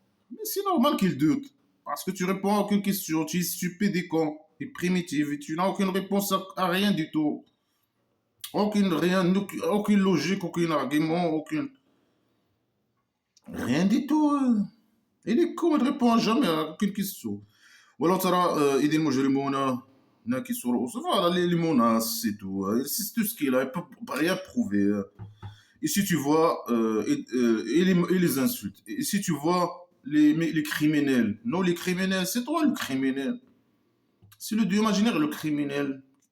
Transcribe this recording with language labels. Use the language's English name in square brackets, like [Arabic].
[French] Mais c'est normal qu'il doute. Parce que tu réponds à aucune question, tu es stupide et con, et primitif, et tu n'as aucune réponse à rien du tout. Aucune logique, aucun argument, rien du tout. Il est con, il ne répond jamais à aucune question. [Arabic] ولو ترى إذ المجرمون ناكسوا رؤوسهم. [French] Voilà, les menaces, c'est tout. C'est tout ce qu'il a, il ne peut rien prouver. Et si tu vois, et les insultes. Et si tu vois les criminels, non, les criminels, c'est toi le criminel. C'est le dieu imaginaire, le criminel.